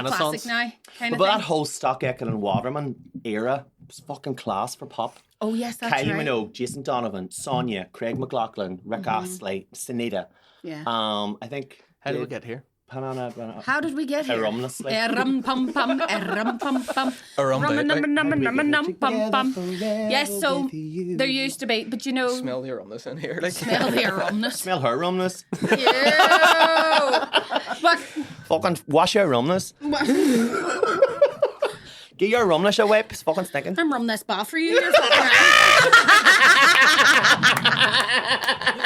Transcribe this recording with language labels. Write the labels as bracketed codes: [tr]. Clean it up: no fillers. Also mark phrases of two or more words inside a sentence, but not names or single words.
[en] renaissance. classic now, kind of But that thing. whole Stock Aitken and Waterman era was fucking class for pop. Oh yes, that's Kylie right. Minogue, Jason Donovan, Sonia, Craig McLaughlin, Rick Astley, Sunita. Yeah. I think. How did we get here? How did we get here? Aerumnous, like. Rum pum pum, rum pum pum, Arum rum date, num like. num num num pum pum. Together Yes, so with you. there used to be, but you know, Smell the Aerumness in here. Like, smell the Aerumnous. Smell her rumness. Ew. But Fucking wash your rumness. Get your rumness a wipe. It's fucking stinking. I'm rum this bar for you. You're fucking right.